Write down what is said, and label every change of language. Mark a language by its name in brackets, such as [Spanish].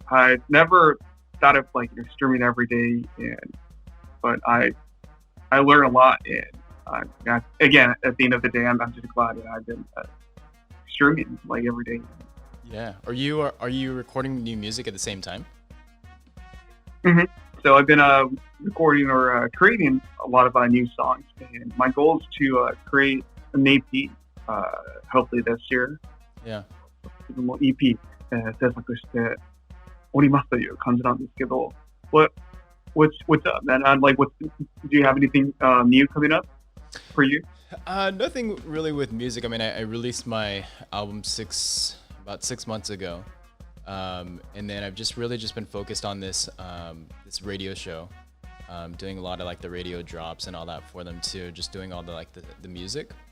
[English] I never thought of streaming every day, but I learn a lot, and again, at the end of the day, I'm just glad that I've been streaming every day. Yeah. Are you recording new music at the same time? Mm-hmm. So I've been recording or creating a lot of new songs, and my goal is to create an EP, hopefully this year. Yeah. [Japanese] 自分も EP、制作しておりますという感じなんですけど、 [English] what's up, man? Do you have anything new coming up for you? Nothing really with music. I mean, I released my album about 6 months ago, and then I've just been focused on this radio show, doing a lot of the radio drops and all that for them too, just doing all the music.